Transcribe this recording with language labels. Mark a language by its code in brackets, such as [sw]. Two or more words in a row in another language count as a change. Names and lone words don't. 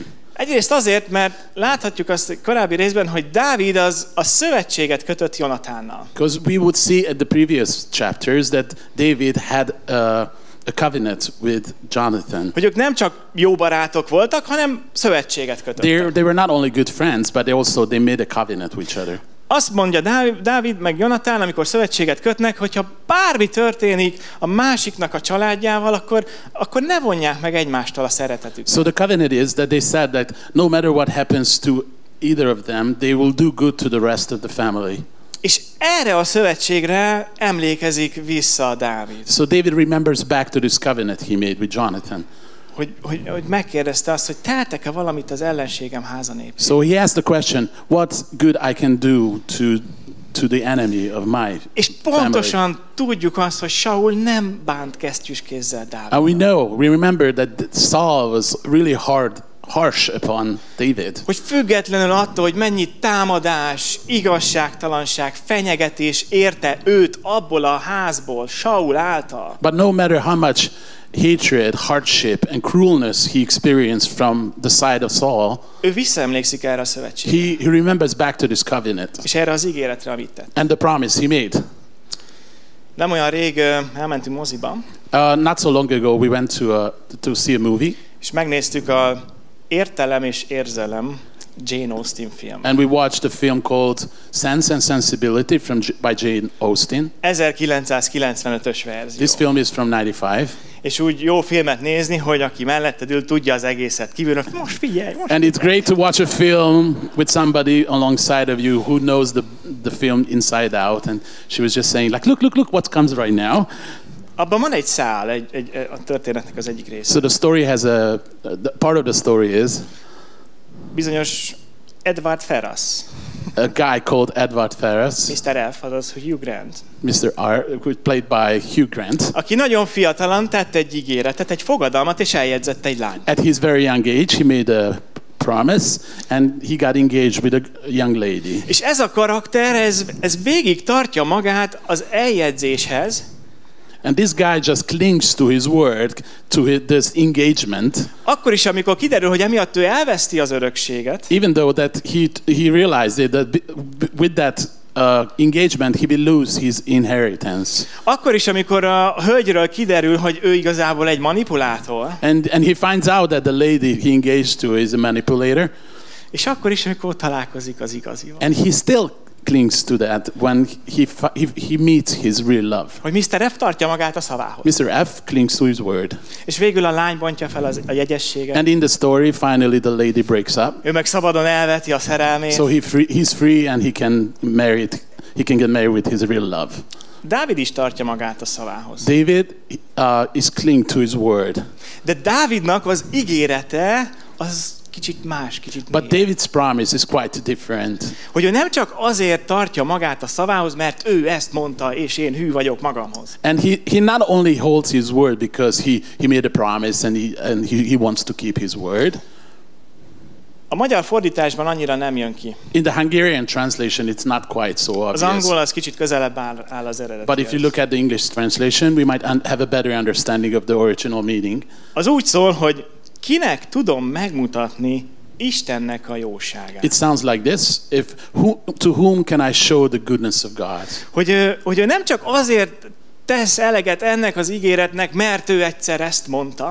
[hu] Egyrészt azért, mert láthatjuk azt korábbi részben, hogy Dávid a szövetséget kötött Jonatánnal. [en] Because we would see at the previous chapters that David had a covenant with Jonathan. [hu] Hogy ők nem csak jó barátok voltak, hanem szövetséget kötöttek. [en] They were not only good friends, but they made a covenant with each other. [hu] Azt mondja Dávid meg Jonatán, amikor szövetséget kötnek, hogyha bármi történik a másiknak a családjával, akkor ne vonják meg egymástól a szeretetüket. [en] So the covenant is that they said that no matter what happens to either of them, they will do good to the rest of the family. [hu] És erre a szövetségre emlékezik vissza Dávid. [en] So David remembers back to this covenant he made with Jonathan. [hu] Hogy megkérdezte azt, hogy tehetek-e valamit az ellenségem háza népére. [en] So he asked the question, what good I can do to the enemy of my [hu] És pontosan tudjuk azt, hogy Saul nem bánt kesztyűs kézzel Dávid. [en] And we remember that Saul was really harsh upon David. [hu] Hogy függetlenül attól, hogy mennyi támadás, igazságtalanság, fenyegetés érte őt abból a házból, Saul által. [en] But no matter how much hatred, hardship and cruelness he experienced from the side of Saul, [hu] ő visszaemlékszik erre a szövetségre. [en] He remembers back to this covenant. [hu] És erre az ígéretre, amit tett. [en] And the promise he made. [hu] Nem olyan rég elmentünk moziba. [en] Not so long ago we went to see a movie. [hu] És megnéztük a Értelem és érzelem Jane Austen film. [en] And we watched a film called Sense and Sensibility by Jane Austen. [hu] 1995-ös verzió. [en] This film is from 95. [hu] És úgy jó filmet nézni, hogy aki melletted ül, tudja az egészet kívülről. Most figyelj, most [en] And it's great to watch a film with somebody alongside of you who knows the film inside out. And she was just saying like, look what comes right now. [hu] Abban van egy szál, a történetnek az egyik része. [en] So the story has part of the story is [hu] bizonyos Edward Ferrars. [en] A guy called Edward Ferrars. [hu] Mr. F, azaz Hugh Grant. [en] Mr. R, played by Hugh Grant. [hu] Aki nagyon fiatalan tett egy ígéretet, egy fogadalmat, és eljegyzett egy lányt. [en] At his very young age, he made a promise, and he got engaged with a young lady. [hu] És ez a karakter, ez végig tartja magát az eljegyzéshez. [en] And this guy just clings to his word, to this engagement. [hu] Akkor is, amikor kiderül, hogy emiatt ő elveszti az örökséget. [en] Even though that he realized that with that engagement he will lose his inheritance. [hu] Akkor is, amikor a hölgyről kiderül, hogy ő igazából egy manipulátor. [en] And he finds out that the lady he engaged to is a manipulator. [hu] És akkor is, amikor találkozik az igazival. [en] And he still clings to that when he meets his real love. [hu] Hogy Mr. F tartja magát a szavához. [en] Mr. F clings to his word. [hu] És végül a lány bontja fel a jegyességet. [en] And in the story, finally the lady breaks up. [hu] Ő meg szabadon elveti a szerelmét. [en] So he's free and he can marry he can get married with his real love. [hu] Dávid is tartja magát a szavához. [en] David is clinging to his word. [hu] De Dávidnak az ígérete az kicsit más, kicsit [en] But David's promise is quite different. [hu] Hogy ő nem csak azért tartja magát a szavához, mert ő ezt mondta, és én hű vagyok magamhoz. [en] And he not only holds his word because he made a promise and he wants to keep his word. [hu] A magyar fordításban annyira nem jön ki. [en] In the Hungarian translation, it's not quite so obvious. [hu] Az angol az kicsit közelebb áll az eredetihez. [en] But if you look at the English translation, we might have a better understanding of the original meaning. [hu] Az úgy szól, hogy kinek tudom megmutatni Istennek a jóságát. [en] It sounds like this: to whom can I show the goodness of God? [hu] Hogy ő nem csak azért tesz eleget ennek az ígéretnek, mert ő egyszer ezt mondta.